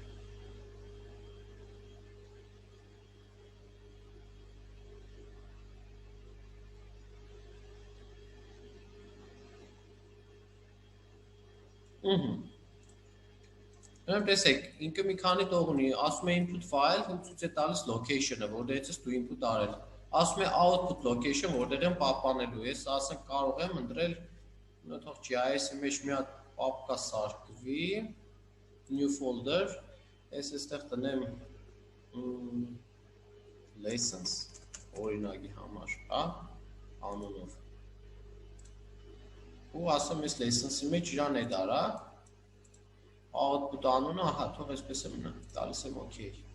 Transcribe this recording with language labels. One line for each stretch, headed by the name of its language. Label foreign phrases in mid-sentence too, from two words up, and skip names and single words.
Armenian: Ուրեմն տեսեք, ինքը մի քանի տող ունի, ասում է
English: input file,
Armenian: ու ցույց է տալիս location-ը, որտեղից ես դու input արել։ Ասում է
English: output location,
Armenian: որտեղ եմ պահպանելու։ Ես ասենք կարող եմ ընտրել, թող GIS-ի մեջ մի հատ պապկա սարքվի,
English: new folder,
Armenian: ես այստեղ տնեմ lessons օրինակի համար, հա, անունով։ Ու ասում ես lessons-ի մեջ իրան է դարա, output անունը, ահա, թող այսպես է մնա, տալիս եմ OK։